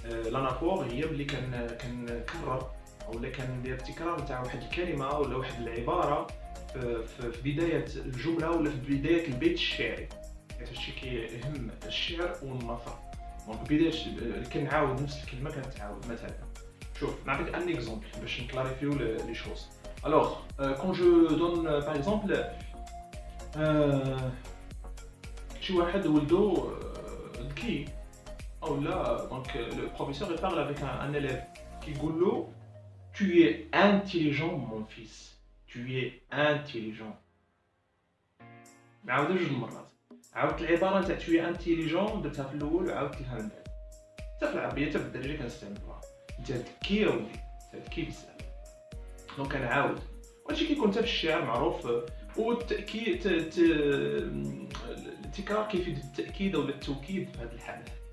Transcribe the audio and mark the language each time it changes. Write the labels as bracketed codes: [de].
[ar] l'anaphore هي ملي كنكرر ولا كندير تكرار نتاع واحد الكلمه ولا واحد العباره في بدايه الجمله ولا في بدايه البيت الشعري. حيت هادشي كيهم الشعر والنثر. دونك بدايه كنعاود نفس الكلمه كنتعاود. مثلا شوف نعطيك ان اكزومبل باش نكلاريفيو لي شوز. [fr] Alors, quand je donne par exemple [ar] شي واحد ولدو ذكي او لا دونك [fr] le professeur il parle avec un élève [ar] كيقول له [fr] tu es intelligent mon fils. Tu es intelligent. [ar] نعاودها جوج مرات. عاودت العباره نتاع [fr] tu es intelligent [ar] درتها في الاول وعاودت لها من بعد. حتى في العربيه حتى في الدارجه كنستعملوها. انت ذكي يا ولدي انت ذكي بزاف. دونك كنعاود. وهادشي كيكون حتى في الشعر معروف. والتأكيد التكرار كيفيد التأكيد ولا التوكيد في هذه الحالة.